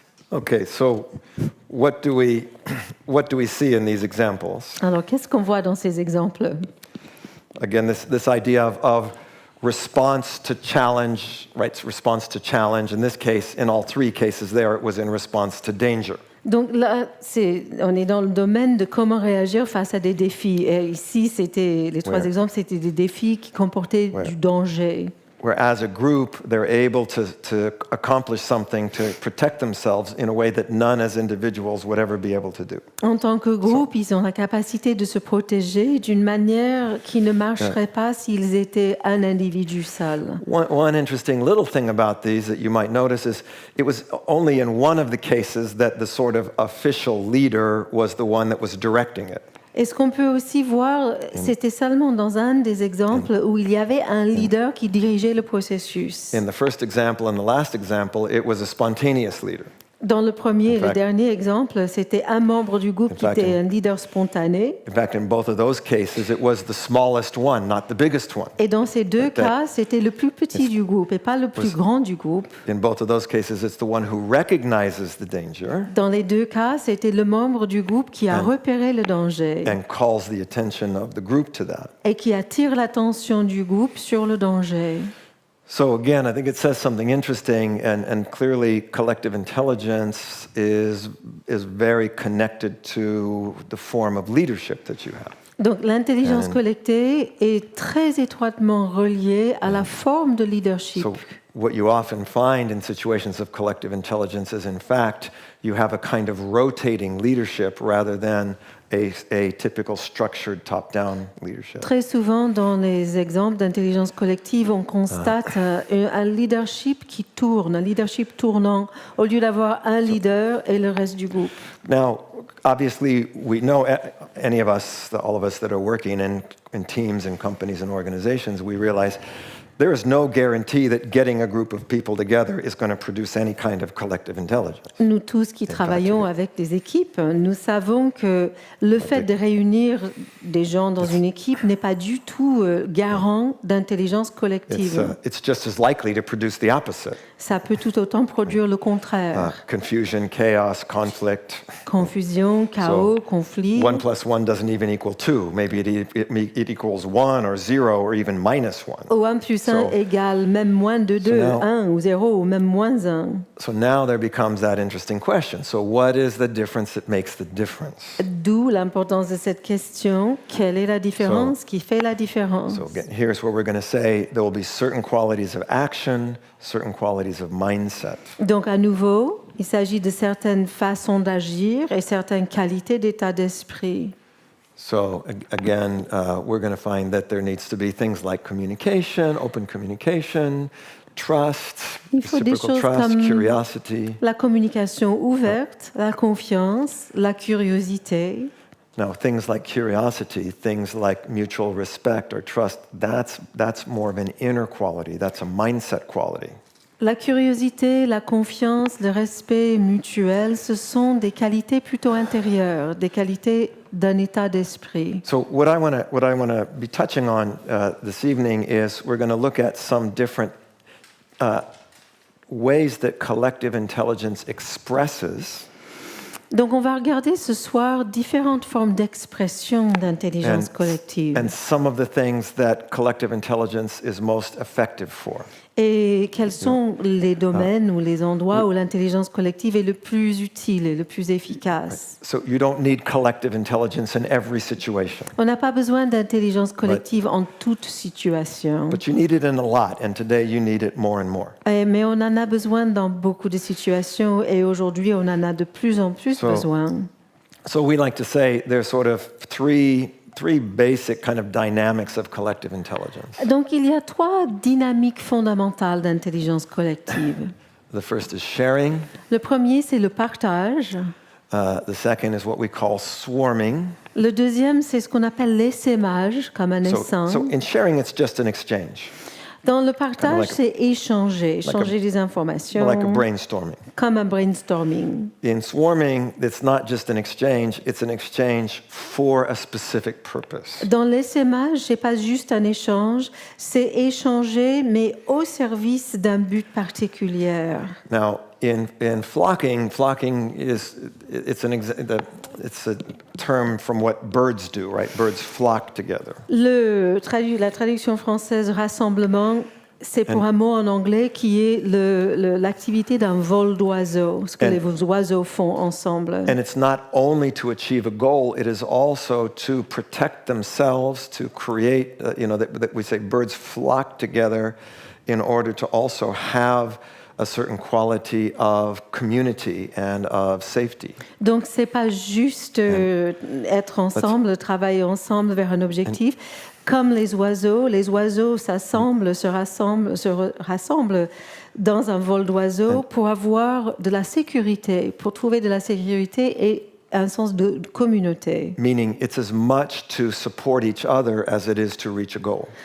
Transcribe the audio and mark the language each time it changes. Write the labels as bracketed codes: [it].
[en] Okay, so what do we see in these examples? [fr] Alors, qu'est-ce qu'on voit dans ces exemples? [en] Again, this idea of response to challenge, right? Response to challenge. In this case, in all three cases there, it was in response to danger. [fr] Donc là, on est dans le domaine de comment réagir face à des défis. Et ici, les trois exemples, c'était des défis qui comportaient du danger. [en] Where as a group, they're able to accomplish something to protect themselves in a way that none as individuals would ever be able to do. [fr] En tant que groupe, ils ont la capacité de se protéger d'une manière qui ne marcherait pas s'ils étaient un individu seul. [en] One interesting little thing about these that you might notice is it was only in one of the cases that the sort of official leader was the one that was directing it. [fr] Et ce qu'on peut aussi voir, c'était seulement dans un des exemples où il y avait un leader qui dirigeait le processus. [en] In the first example and the last example, it was a spontaneous leader. [fr] Dans le premier et le dernier exemple, c'était un membre du groupe qui était un leader spontané. [en] In fact, in both of those cases, it was the smallest one, not the biggest one. [fr] Et dans ces deux cas, c'était le plus petit du groupe et pas le plus grand du groupe. [en] In both of those cases, it's the one who recognizes the danger. [fr] Dans les deux cas, c'était le membre du groupe qui a repéré le danger [en] And calls the attention of the group to that. [fr] et qui attire l'attention du groupe sur le danger. [en] So again, I think it says something interesting, and clearly collective intelligence is very connected to the form of leadership that you have. [fr] Donc l'intelligence collective est très étroitement reliée à la forme de leadership. [en] So what you often find in situations of collective intelligence is, in fact, you have a kind of rotating leadership rather than a typical structured top-down leadership. [fr] Très souvent, dans les exemples d'intelligence collective, on constate un leadership qui tourne, un leadership tournant, au lieu d'avoir un leader et le reste du groupe. [en] Now, obviously, we know, any of us, all of us that are working in teams and companies and organizations, we realize there is no guarantee that getting a group of people together is going to produce any kind of collective intelligence. [fr] Nous tous qui travaillons avec des équipes, nous savons que le fait de réunir des gens dans une équipe n'est pas du tout garant d'intelligence collective. [en] It's just as likely to produce the opposite. [fr] Ça peut tout autant produire le contraire. [en] Confusion, chaos, conflict. [fr] Confusion, chaos, conflit. [en] 1 + 1 doesn't even equal 2. Maybe it equals 1 or 0 or even -1. [fr] Ou 1 + 1 égale même moins de 2, 1 ou 0 ou même moins 1. [en] So now there becomes that interesting question. So what is the difference that makes the difference? [fr] D'où l'importance de cette question. Quelle est la différence qui fait la différence? [en] So again, here's where we're going to say there will be certain qualities of action, certain qualities of mindset. [fr] Donc à nouveau, il s'agit de certaines façons d'agir et certaines qualités d'état d'esprit. [en] So again, we're going to find that there needs to be things like communication, open communication, trust, [fr] Il faut des [en] reciprocal [fr] choses [en] trust, [fr] comme [en] curiosity. [fr] la communication ouverte, la confiance, la curiosité. [en] Now, things like curiosity, things like mutual respect or trust, that's more of an inner quality. That's a mindset quality. [fr] La curiosité, la confiance, le respect mutuel, ce sont des qualités plutôt intérieures, des qualités d'un état d'esprit. [en] So what I want to be touching on this evening is we're going to look at some different ways that collective intelligence expresses. [fr] Donc on va regarder ce soir différentes formes d'expression d'intelligence collective. [en] And some of the things that collective intelligence is most effective for. [fr] Et quels sont les domaines ou les endroits où l'intelligence collective est le plus utile et le plus efficace? [en] So you don't need collective intelligence in every situation. [fr] On n'a pas besoin d'intelligence collective en toute situation. [en] But you need it in a lot, and today you need it more and more. [fr] Mais on en a besoin dans beaucoup de situations et aujourd'hui on en a de plus en plus besoin. [en] So we like to say there's sort of three basic kind of dynamics of collective intelligence. [fr] Donc il y a trois dynamiques fondamentales d'intelligence collective. [en] The first is sharing. [fr] Le premier, c'est le partage. [en] The second is what we call swarming. [fr] Le deuxième, c'est ce qu'on appelle l'essaimage, comme un essaim. [en] So in sharing, it's just an exchange. [fr] Dans le partage, [en] like a- [fr] c'est échanger, échanger des informations, [en] like a brainstorming. [fr] comme un brainstorming. [en] In swarming, it's not just an exchange, it's an exchange for a specific purpose. [fr] Dans l'essaimage, c'est pas juste un échange, c'est échanger, mais au service d'un but particulier. [en] Now, in flocking it's a term from what birds do, right? Birds flock together. [fr] La traduction française rassemblement, c'est pour un mot en anglais qui est l'activité d'un vol d'oiseaux, ce que les oiseaux font ensemble. [en] And it's not only to achieve a goal, it is also to protect themselves, to create, that we say birds flock together in order to also have a certain quality of community and of safety. [fr] Donc c'est pas juste être ensemble, travailler ensemble vers un objectif. Comme les oiseaux s'assemblent, se rassemblent dans un vol d'oiseaux pour avoir de la sécurité, pour trouver de la sécurité et un sens de communauté. [en] Meaning it's as much to support each other as it is to reach a goal.